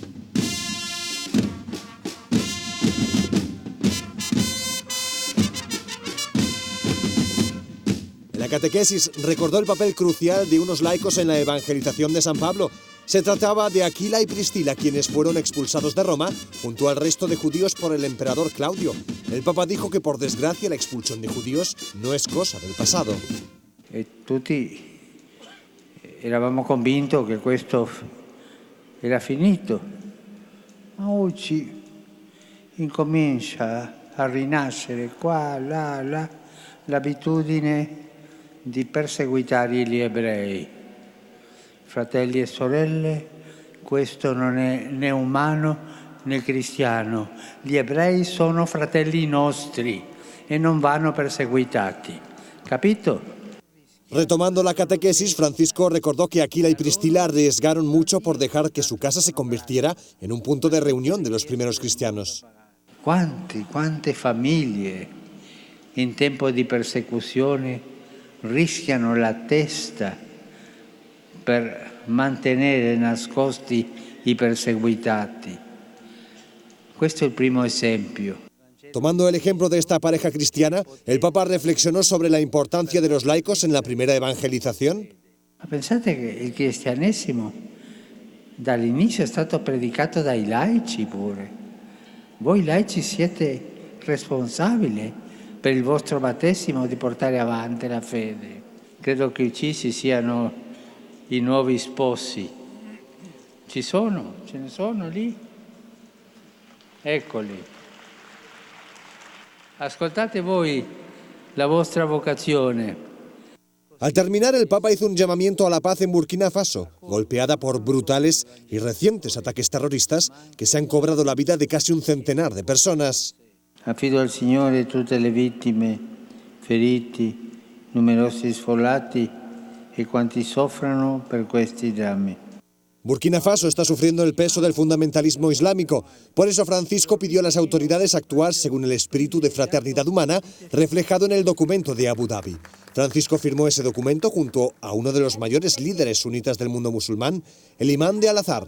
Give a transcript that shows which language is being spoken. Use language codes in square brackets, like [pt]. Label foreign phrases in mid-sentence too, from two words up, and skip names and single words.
[es] La catequesis recordó el papel crucial de unos laicos en la evangelización de San Pablo. Se trataba de Aquila y Priscila, quienes fueron expulsados de Roma junto al resto de judíos por el emperador Claudio. El Papa dijo que, por desgracia, la expulsión de judíos no es cosa del pasado. [it] Tutti eravamo convinti che questo era finito, ma oggi incomincia a rinascere qua, là, l'abitudine di perseguitare gli ebrei. Fratelli e sorelle, questo non è né umano né cristiano. Gli ebrei sono fratelli nostri e non vanno perseguitati. Capito? [es] Retomando la catequesis, Francisco recordó que Aquila y Priscila arriesgaron mucho por dejar que su casa se convirtiera en un punto de reunión de los primeros cristianos. [it] Quante famiglie in tempo di persecuzione rischiano la testa per mantenere nascosti i perseguitati. Questo è il primo esempio. [es] Tomando el ejemplo de esta pareja cristiana, el Papa reflexionó sobre la importancia de los laicos en la primera evangelización. [it] Ma pensate che il cristianesimo dall'inizio è stato predicato dai laici pure. Voi laici siete responsabili per il vostro battesimo di portare avanti la fede. Credo che uccisi siano i nuovi sposi. Ce ne sono lì? Eccoli. Ascoltate voi la vostra vocazione. [es] Al terminar, el Papa hizo un llamamiento a la paz en Burkina Faso, golpeada por brutales y recientes ataques terroristas que se han cobrado la vida de casi un centenar de personas. [it] Affido al Signore tutte le vittime, feriti, numerosi sfollati e quanti soffrono per questi drammi. [es] Burkina Faso está sufriendo el peso del fundamentalismo islámico. Por eso Francisco pidió a las autoridades actuar según el espíritu de fraternidad humana reflejado en el documento de Abu Dhabi. Francisco firmó ese documento junto a uno de los mayores líderes sunitas del mundo musulmán, el imán de Al-Azhar.